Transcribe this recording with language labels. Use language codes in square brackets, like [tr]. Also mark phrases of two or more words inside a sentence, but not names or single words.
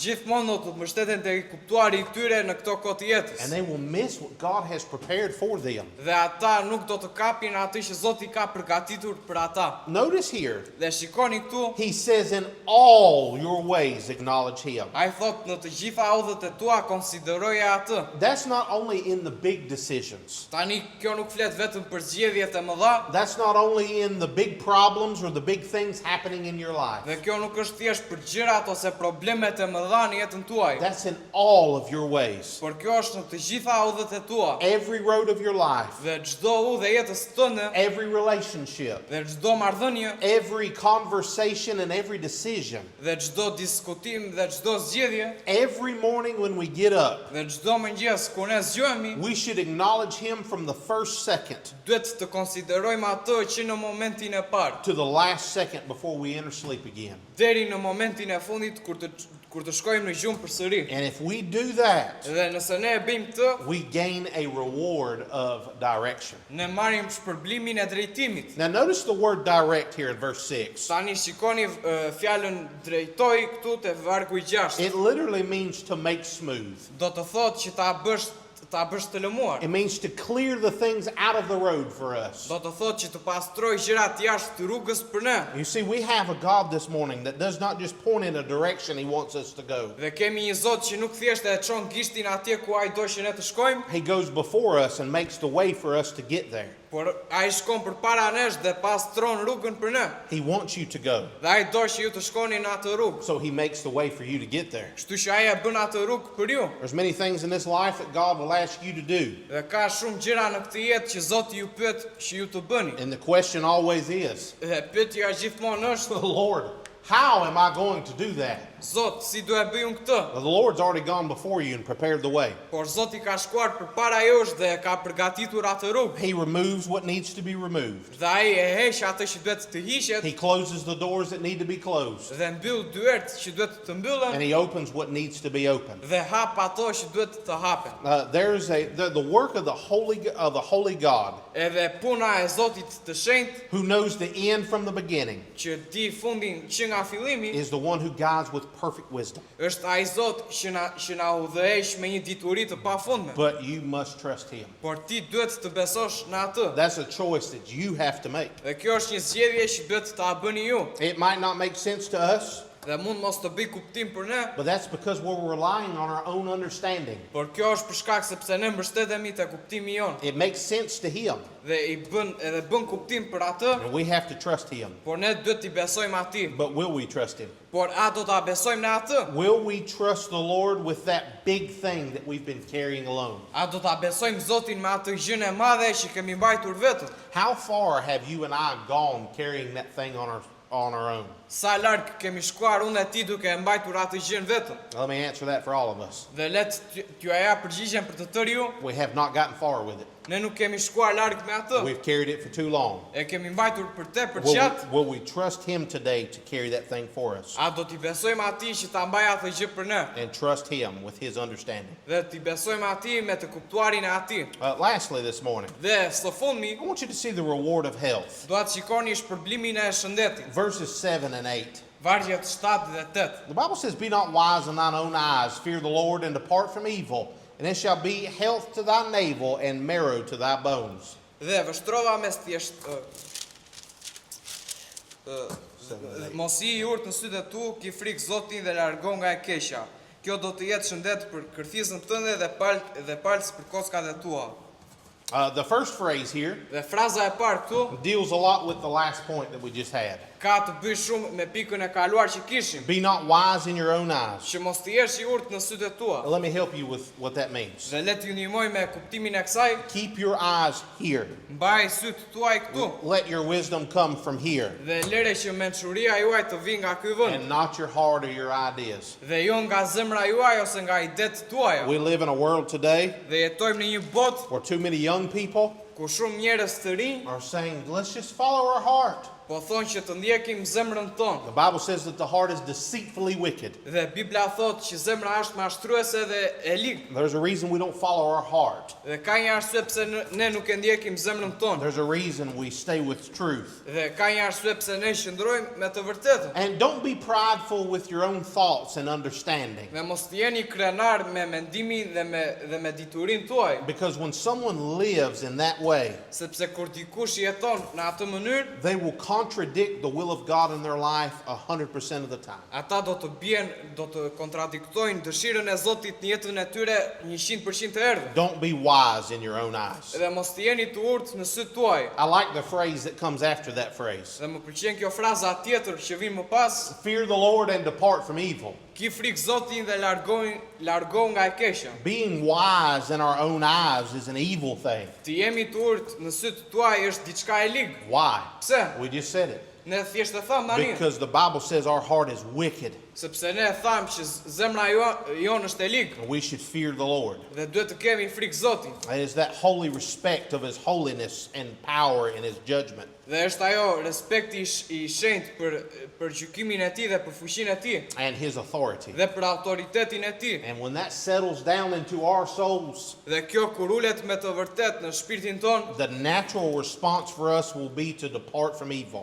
[sq] gjithmonë do të mbështeten te I kuptuari I tyre në këto kohë të jetës. [en] And they will miss what God has prepared for them. [sq] Dhe ata nuk do të kapin atë që Zoti ka përgatitur për ata. [en] Notice here, [sq] Dhe shikoni këtu, [en] he says, in all your ways acknowledge him. [sq] ai thot në të gjitha udhët e tua konsideroje atë. [en] That's not only in the big decisions. [sq] Tani kjo nuk flet vetëm për zgjedhjet e mëdha, [en] That's not only in the big problems or the big things happening in your life. [sq] dhe kjo nuk është thjesht për gjërat ose problemet e mëdha në jetën tuaj, [en] That's in all of your ways. [sq] por kjo është në të gjitha udhët e tua. [en] Every road of your life, [sq] Dhe çdo udhë e jetës tënde, [en] every relationship, [sq] dhe çdo marrëdhënie, [en] every conversation and every decision, [sq] dhe çdo diskutim dhe çdo zgjedhje, [en] every morning when we get up, [sq] dhe çdo mëngjes kur ne zgjohemi, [en] we should acknowledge him from the first second [sq] duhet të konsiderojmë atë që në momentin e parë [en] to the last second before we enter sleep again. [sq] deri në momentin e fundit kur të shkojmë në gjumë përsëri. [en] And if we do that, [sq] Dhe nëse ne e bëjmë këtë, [en] we gain a reward of direction. [sq] ne marrim shpërblimin e drejtimit. [en] Now notice the word direct here in verse 6. [sq] Tani shikoni fjalën drejtoj këtu te vargu I 6. [en] It literally means to make smooth. [sq] Do të thotë që ta bësh të lëmuar. [en] It means to clear the things out of the road for us. [sq] Do të thotë që të pastroj gjërat jashtë rrugës për ne. [en] You see, we have a God this morning that does not just point in a direction he wants us to go. [sq] Dhe kemi një Zot që nuk thjesht e çon gishtin atje ku ai do që ne të shkojmë, [en] He goes before us and makes the way for us to get there. [sq] por ai shkon përpara nesh dhe pastron rrugën për ne. [en] He wants you to go, [sq] Dhe ai do që ju të shkoni në atë rrugë. [en] so he makes the way for you to get there. [sq] Kështu që ai e bën atë rrugë për ju. [en] There's many things in this life that God will ask you to do. [sq] Dhe ka shumë gjëra në këtë jetë që Zoti ju pyet që ju të bëni. [en] And the question always is, [sq] Dhe pyetja gjithmonë është, [en] Lord, how am I going to do that? [sq] Zot, si do e bëj unë këtë? [en] Well, the Lord's already gone before you and prepared the way. [sq] Por Zoti ka shkuar përpara jush dhe ka përgatitur atë rrugë. [en] He removes what needs to be removed. [sq] Dhe ai e heq atë që duhet të hiqet [en] He closes the doors that need to be closed. [sq] dhe mbyll dyert që duhet të mbyllen [en] And he opens what needs to be opened. [sq] dhe hap ato që duhet të hapen. [en] There's the work of the holy God [sq] Edhe puna e Zotit të shenjtë [en] who knows the end from the beginning [sq] që di fundin që nga fillimi [en] is the one who guides with perfect wisdom. [sq] është ai Zot që na udhëheq me një dituri të pafundme. [en] But you must trust him. [sq] Por ti duhet të besosh në atë. [en] That's a choice that you have to make. [sq] Dhe kjo është një zgjedhje që duhet ta bëni ju. [en] It might not make sense to us, [sq] Dhe mund mos të bëj kuptim për ne, [en] but that's because we're relying on our own understanding. [sq] por kjo është për shkak sepse ne mbështetemi te kuptimi jon. [en] It makes sense to him, [sq] Dhe bën kuptim për atë, [en] and we have to trust him. [sq] por ne duhet t'i besojmë atij. [en] But will we trust him? [sq] Por a do ta besojmë në atë? [en] Will we trust the Lord with that big thing that we've been carrying alone? [sq] A do ta besojmë Zotin me atë gjën e madhe që kemi mbajtur vetëm? [en] How far have you and I gone carrying that thing on our own? [sq] Sa larg kemi shkuar unë e ti duke e mbajtur atë gjën vetëm? [en] Let me answer that for all of us. [sq] Dhe let t'ju ja përgjigjen për të tërë ju, [en] We have not gotten far with it. [sq] ne nuk kemi shkuar larg me atë. [en] We've carried it for too long. [sq] E kemi mbajtur për tepër gjatë. [en] Will we trust him today to carry that thing for us? [sq] A do t'i besojmë atij që ta mbaj atë gjë për ne? [en] And trust him with his understanding. [sq] Dhe t'i besojmë atij me të kuptuarin e atij. [en] Lastly this morning, [sq] Dhe së fundmi, [en] I want you to see the reward of health. [sq] do atë shikoni shpërblimin e shëndetit. [en] Verses 7 and 8. [sq] Vargjet 7 dhe 8. [en] The Bible says, "Be not wise in thine own eyes, fear the Lord, and depart from evil, and it shall be health to thy navel and marrow to thy bones." [sq] Dhe vështrova mes thjesht mos i urt në sytë e tu, ki frikë Zotin dhe largo nga e keqja. Kjo do të jetë shëndet për kërthizën tënde dhe palës për kockat e tua. [en] The first phrase here [sq] Dhe fraza e parë këtu [en] deals a lot with the last point that we just had. [sq] ka të bëjë shumë me pikën e kaluar që kishim, [en] Be not wise in your own eyes. [sq] që mos të jesh I urtë në sytë e tua. [en] Let me help you with what that means. [sq] Dhe le t'ju ndihmoj me kuptimin e kësaj, [en] Keep your eyes here. [sq] mbaj sytë tuaj këtu. [en] Let your wisdom come from here [sq] Dhe lere që mençuria juaj të vinë nga ky vend, [en] and not your heart or your ideas. [sq] dhe jo nga zemra juaj ose nga idet tuaja. [en] We live in a world today [sq] Dhe jetojmë në një botë [en] where too many young people [sq] ku shumë njerëz të rinj [en] are saying, let's just follow our heart. [sq] po thonë që të ndjekim zemrën tonë. [en] The Bible says that the heart is deceitfully wicked. [sq] Dhe Bibla thotë që zemra është mashtruese dhe e ligë. [en] There's a reason we don't follow our heart. [sq] Dhe ka një arsye pse ne nuk e ndjekim zemrën tonë. [en] There's a reason we stay with truth. [sq] Dhe ka një arsye pse ne qëndrojmë me të vërtetën. [en] And don't be prideful with your own thoughts and understanding. [sq] Dhe mos të jeni krenar me mendimin dhe me diturinë tuaj, [en] Because when someone lives in that way, [sq] sepse kur dikush jeton në atë mënyrë, [en] they will contradict the will of God in their life 100% of the time. [sq] ata do të kontradiktojnë dëshirën e Zotit në jetën e tyre 100% të herëve. [en] Don't be wise in your own eyes. [sq] Dhe mos të jeni të urtë në sytë tuaj. [en] I like the phrase that comes after that phrase. [sq] Dhe më pëlqen kjo fraza tjetër që vjen më pas, [en] Fear the Lord and depart from evil. [sq] ki frikë Zotin dhe largo nga e keqja. [en] Being wise in our own eyes is an evil thing. [sq] Të jemi të urtë në sytë tuaj është diçka e ligë. [en] Why? [sq] Pse? [en] We just said it. [sq] Ne thjesht e thamë tani, [en] Because the Bible says our heart is wicked. [sq] sepse ne thamë që zemra jonë është e ligë [en] And we should fear the Lord. [sq] dhe duhet të kemi frikë Zotin. [en] It is that holy respect of His holiness and power and His judgment. [sq] Dhe është ajo respekti I shenjtë për gjykimin e tij dhe për fuqinë e tij [en] And His authority. [sq] dhe për autoritetin e tij. [en] And when that settles down into our souls, [sq] Dhe kjo kur ulet me të vërtet në shpirtin ton, [en] the natural response for us will be to depart from evil.